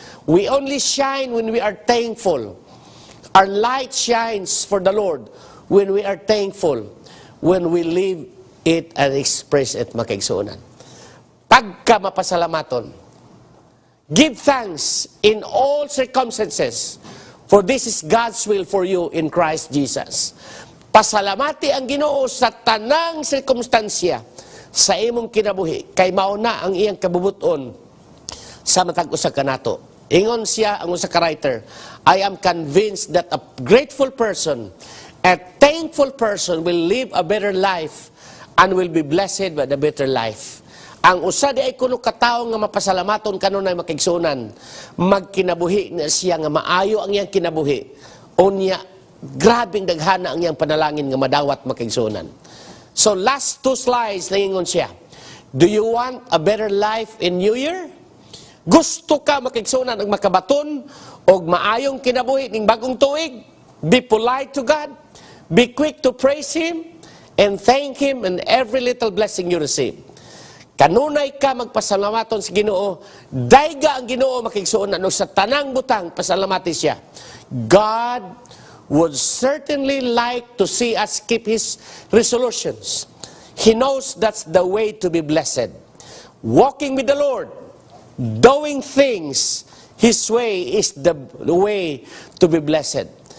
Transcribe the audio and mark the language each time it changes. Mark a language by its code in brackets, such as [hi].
[en] We only shine when we are thankful. Our light shines for the Lord when we are thankful, when we live it and express it, [ceb] makaigsuonan. Pagka mapasalamaton, [en] give thanks in all circumstances, for this is God's will for you in Christ Jesus. [ceb] Pasalamati ang Ginoo sa tanang sirkumstansya sa imong kinabuhi, kay mauna ang iyang kabubuton sa matag usa kanato. Ingon siya ang usa ka [en] writer, I am convinced that a grateful person, a thankful person will live a better life and will be blessed by the better life. [ceb] Ang usa di ay kuno ka tawo nga mapasalamaton kanunay makaigsunan, magkinabuhi na siya nga maayo ang iyang kinabuhi. Unya, grabing daghana ang iyang panalangin nga madawat makaigsunan. [en] So last two slides, [ceb] nangingon siya. [en] Do you want a better life in New Year? [ceb] Gusto ka makigsunan ang makabaton o maayong kinabuhi ning bagong tuig? [en] Be polite to God. Be quick to praise Him and thank Him in every little blessing you receive. [ceb] Kanunay ka magpasalamaton sa Ginoo, dayga ang Ginoo makigsuon sa tanang butang pasalamati siya. [en] God would certainly like to see us keep His resolutions. He knows that's the way to be blessed. Walking with the Lord, doing things His way is the way to be blessed.